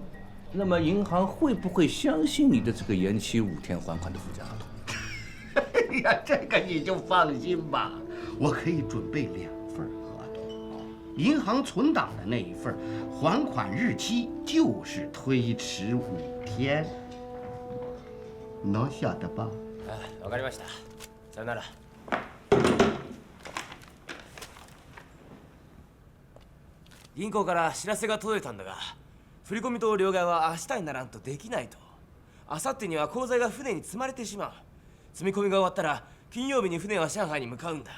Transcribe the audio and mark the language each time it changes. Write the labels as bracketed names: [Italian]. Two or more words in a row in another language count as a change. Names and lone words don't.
[Chinese] 那么银行会不会相信你的这个延期5天还款的附加合同？哎呀，这个你就放心吧，我可以准备2份合同，银行存档的那一份，还款日期就是推迟5天，能晓得吧？ [Japanese] わかりました。さよなら。銀行から知らせが届いたんだが、振込と両替は明日にならんとできないと。明後日には口座が船に積まれてしまう。積み込みが終わったら金曜日に船は上海に向かうんだ。